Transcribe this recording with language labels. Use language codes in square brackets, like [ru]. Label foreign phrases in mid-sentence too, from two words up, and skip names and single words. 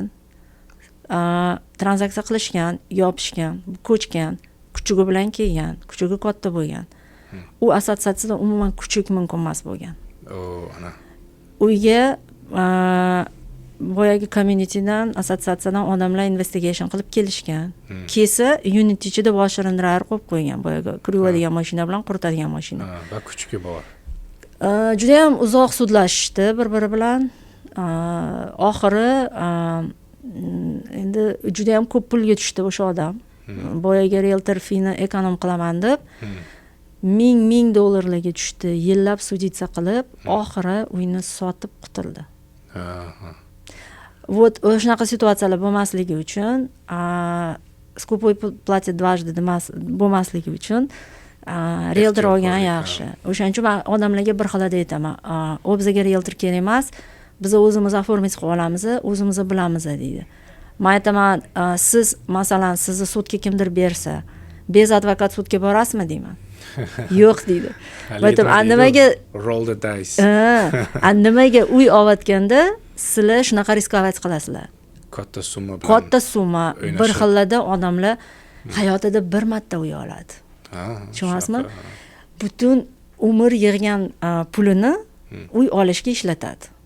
[uz] Tranzaksiya qilishgan, yopishgan, ko'chgan, kuchugi bilan kelgan, kuchugi katta bo'lgan. U assotsiatsiyada umuman kuchuk mumkin emas bo'lgan. Ana. Uyga boyagi communitydan, assotsiatsiyadan odamlar investigation qilib kelishgan. Kelsa, unit ichida [en] washer and dryer [uz] qo'yib qo'ygan, boyagi Krivo degan mashina bilan quritadigan mashina. Va kuchugi bor. Juda ham uzoq sudlashishdi bir-biri bilan. Oxiri endi juda ham ko'p pulga tushdi o'sha odam. Boyagi realtor fini ekonom qilaman deb $1000 tushdi. Yillab suditsiya qilib, oxiri uyni sotib qutuldi. Вот shunaqa situatsiyalar bo'lmasligi uchun, [ru] скупой платит дважды [uz] bo'lmasligi uchun realtor olgan yaxshi. O'shaning uchun men odamlarga bir xil aytaman. Bizga realtor kerak emas, biz o'zimiz оформить qilib olamiz, o'zimiz bilamiz deydi. Men aytaman, siz masalan sizni sudga kimdir bersa, bez advokat sudga borasizmi deyman. Yo'q deydi. Aytdim, nimaga [en] roll the dice. [uz] Nimaga uy olayotganda sizlar shunaqa riskovat qilasizlar? Katta summa bilan. Katta summa. Bir xillarda odamlar hayotida bir marta uy oladi. Tushunasizmi? Butun umr yig'gan pulini uy olishga ishlatadi.